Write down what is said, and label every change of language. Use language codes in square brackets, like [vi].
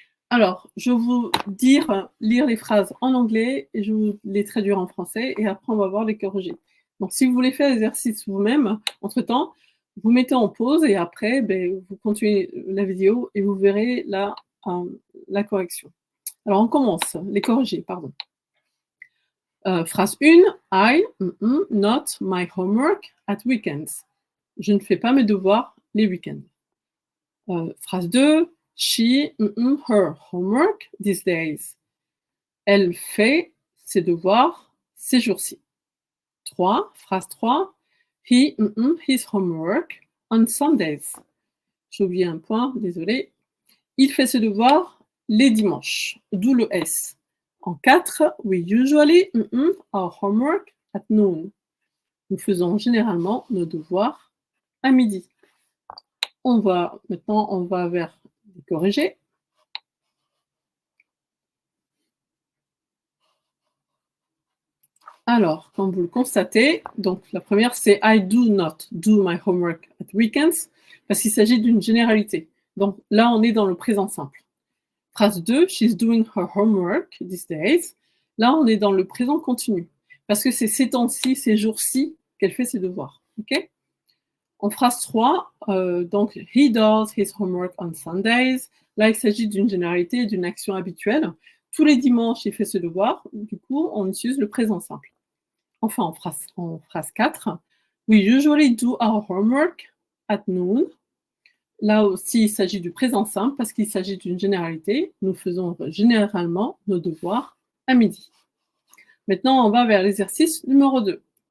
[fr] Alors, je vais vous lire les phrases en anglais et je vais vous les traduire en français et après on va voir les corriger. Donc si vous voulez faire l'exercice vous-même, entre-temps, vous mettez en pause et après, vous continuez la vidéo et vous verrez la correction. Alors on commence, les corriger, pardon. Phrase 1, [en] I not my homework at weekends. [fr] Je ne fais pas mes devoirs les week-ends. Phrase 2, [en] she her homework these days. [fr] Elle fait ses devoirs ces jours-ci. Phrase 3, [en] he his homework on Sundays. [fr] J'ai oublié un point, désolé. Il fait ses devoirs les dimanches, d'où le S. En 4, [en] we usually our homework at noon. [fr] Nous faisons généralement nos devoirs à midi. Maintenant, on va vers les corrigés. Alors, comme vous le constatez, donc la première, c'est [en] I do not do my homework at weekends, [fr] parce qu'il s'agit d'une généralité. Donc là, on est dans le présent simple. Phrase 2, [en] she's doing her homework these days. [fr] Là, on est dans le présent continu, parce que c'est ces temps-ci, ces jours-ci, qu'elle fait ses devoirs. [en] Okay? [fr] En phrase 3, donc [en] he does his homework on Sundays. [fr] Là, il s'agit d'une généralité, d'une action habituelle. Tous les dimanches, il fait ses devoirs. Du coup, on utilise le présent simple. Enfin, en phrase 4, [en] we usually do our homework at noon. [fr] Là aussi, il s'agit du présent simple parce qu'il s'agit d'une généralité. Nous faisons généralement nos devoirs à midi. Maintenant, on va vers l'exercice numéro 2.